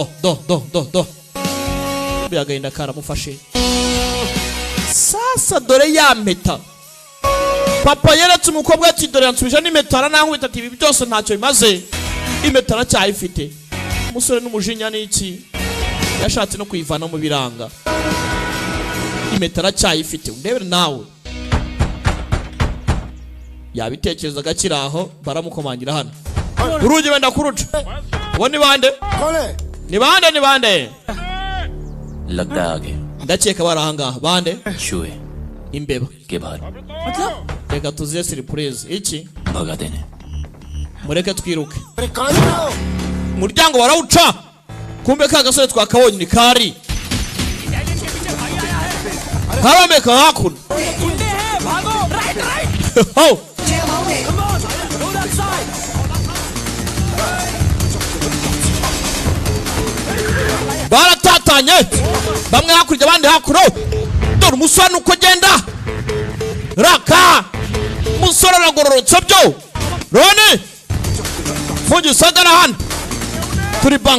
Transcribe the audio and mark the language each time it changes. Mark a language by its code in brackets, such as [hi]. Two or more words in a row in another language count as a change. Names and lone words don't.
[rw] byagahinda karamufashe sasa dore ya mpeta papa yeretse umukobwa ati dore yansubije n'impeta aranankubita ati ibi byose ntacyo bimaze impeta aracyayifite umusore n'umujinya n'iki yashatse no kuyivana mu biranga impeta aracyayifite undebere nawe yabitekerezaga kiri aho baramukomangira hano urugi wenda kuruca uwo ni bande ni bande [hi] लगता है आगे [rw] ndakeka bari ahangaha bande [hi] चूहे [rw] imbeba [hi] के बाहर [rw] reka tuziye surprise iki [hi] भगा देने [rw] mureke twiruke umuryango warawuca kumbe ka gasore twakabonye ni kari haromeka hakuno baratatanye bamwe hakurya abandi hakuno dore umusore nuko agenda raka umusore aragororotse byo Roni mugisagara hano turi